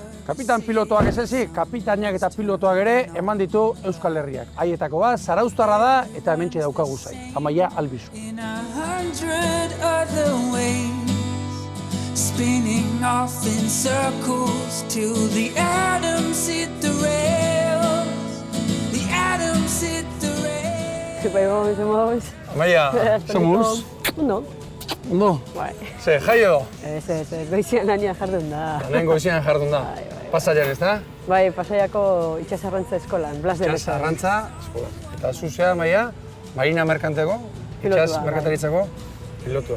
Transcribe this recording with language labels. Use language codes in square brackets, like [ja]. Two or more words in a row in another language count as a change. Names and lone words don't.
[eu] Kapitan pilotoak ez ezik, kapitainak eta pilotoak ere eman ditu Euskal Herriak. Haietako bat, Zarauztarra da eta hementxe daukagu zain. Amaia Albizu. [en] Spinning off in circles till the atoms hit the rails. The atoms hit the rails. [es] ¿Qué pasa, somos? Amaia, somos? [eu] Ondo. Ondo? Bai. Ze, jai edo? Ez, goizian lanean jardun da. Hemen goizian jardun da. Pasaian ez da? Bai, Pasaiako itsasarrantza eskolan, Blas de Lezo. Itsasarrantza eskolan. Eta zuzea, Amaia, marina merkanteko, itsas merkataritzako pilotua.